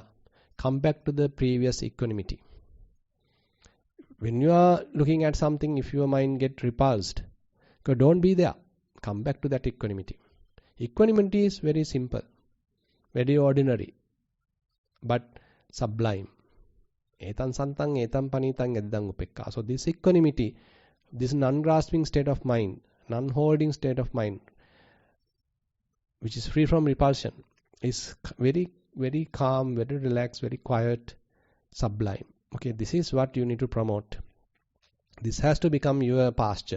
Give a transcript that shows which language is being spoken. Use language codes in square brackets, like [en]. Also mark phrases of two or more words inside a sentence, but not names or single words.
[en] Come back to the previous equanimity. When you are looking at something, if your mind get repulsed, don't be there. Come back to that equanimity. Equanimity is very simple, very ordinary, but sublime. [pi] Etan santang, etan panitang, eddang upekka. [en] So this equanimity, this non-grasping state of mind, non-holding state of mind, which is free from repulsion, is very, very calm, very relaxed, very quiet, sublime. Okay, this is what you need to promote. This has to become your pasture.